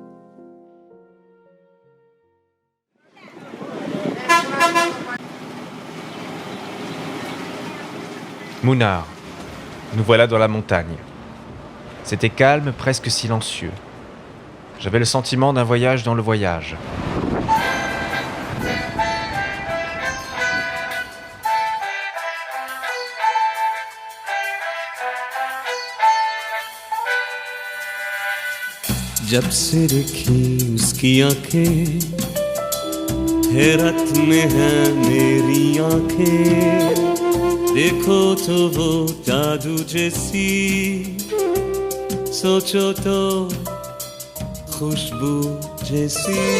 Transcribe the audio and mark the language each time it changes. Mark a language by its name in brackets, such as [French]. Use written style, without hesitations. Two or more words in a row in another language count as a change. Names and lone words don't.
[French] Munnar, nous voilà dans la montagne. C'était calme, presque silencieux. J'avais le sentiment d'un voyage dans le voyage. [Hindi] जब से देखी उसकी आंखें हैरत में है मेरी आंखें देखो तो वो जादू जैसी सोचो तो खुशबू जैसी